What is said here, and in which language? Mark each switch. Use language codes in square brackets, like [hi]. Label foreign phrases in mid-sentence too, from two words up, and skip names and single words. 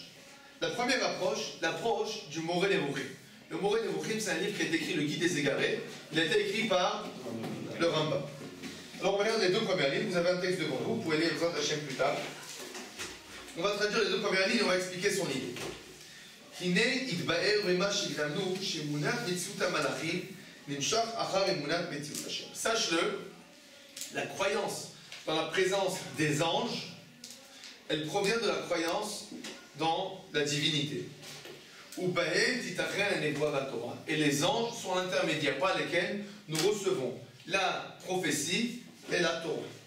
[fr] La première approche, l'approche du Moreh Nevuchim. Le Moreh Nevuchim, c'est un livre qui a été écrit, le Guide des Égarés. Il a été écrit par le Rambam. Alors, on regarde les 2 premières lignes. Vous avez un texte devant vous. Vous pouvez lire [he] בעזרת השם [fr] plus tard. On va traduire les 2 premières lignes et on va expliquer son idée. [he] הנה התבאר במה שהקדמנו שאמונת מציאות המלאכים נמשך אחר אמונת מציאות השם. [fr] Sache-le, la croyance dans la présence des anges, elle provient de la croyance dans la divinité. Et les anges sont l'intermédiaire par lesquels nous recevons la prophétie et la Torah.